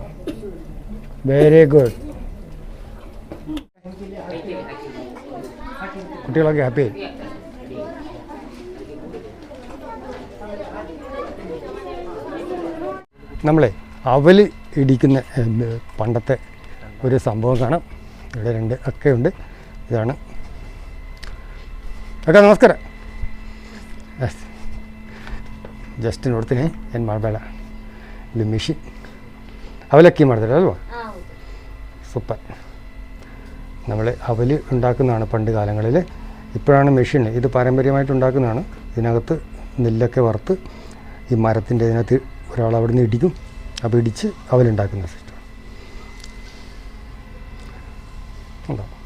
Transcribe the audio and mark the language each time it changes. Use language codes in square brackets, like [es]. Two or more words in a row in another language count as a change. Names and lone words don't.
[en] very good. [ml] കുട്ടികളൊക്കെ ഹാപ്പിയായി. നമ്മളെ അവൽ ഇടിക്കുന്ന പണ്ടത്തെ ഒരു സംഭവം കാണാം. ഇവിടെ രണ്ട് അക്കയുണ്ട്. ഇതാണ് [kn] ಅಕ್ಕ ನಮಸ್ಕಾರ. ಜಸ್ಟ್ ನೋಡ್ತೀನಿ ಏನು ಮಾಡಬೇಡ. ಇದು ಮಿಷಿನ್ അവലക്കി ಮಾಡ್ತಾರೆ അಲ್ವಾ? [ml] സൂപ്പർ. നമ്മൾ അവൽ ഉണ്ടാക്കുന്നതാണ് പണ്ട് കാലങ്ങളിൽ. ഇപ്പോഴാണ് മെഷീൻ. ഇത് പാരമ്പര്യമായിട്ട് ഉണ്ടാക്കുന്നതാണ്. ഇതിനകത്ത് നെല്ലൊക്കെ വറുത്ത് ഈ മരത്തിൻ്റെ ഇതിനകത്ത് ഒരാൾ അവിടെ നിന്ന് ഇടിക്കും. അപ്പോൾ ഇടിച്ച് അവലുണ്ടാക്കുന്ന സിസ്റ്റം ഉണ്ടോ.